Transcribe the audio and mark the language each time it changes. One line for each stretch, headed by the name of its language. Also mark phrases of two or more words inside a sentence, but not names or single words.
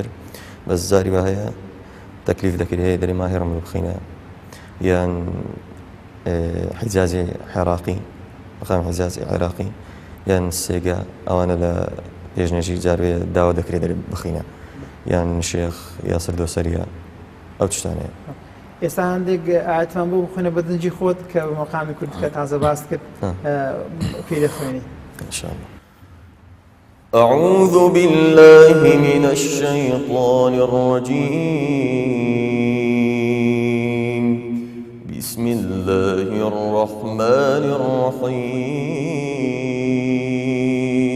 Central Kurdish: بەس زاری وایە تەکلیف دەکرێت هەیە دەری ماهی ڕەمەضان بخینە یان حیجازی عێراقی، مەقام حیجازی عێراقی یان سێگا ئەوانە لە پێشنوێژی جاروێ داوا دەکرێت دەری بخینە یان شێخ یاسر دۆسەریە ئەو تشتانەیە. ئێستا هەندێک ئاەتمان بۆ بخوێنە بە دەنجی خۆت کە مەقامی کوردەکە تازە باس کرد پێی دەخوێنی
Arabic: إن شاء الله. أعوذ بالله من الشيطان الرجيم. بسم الله الرحمن الرحيم.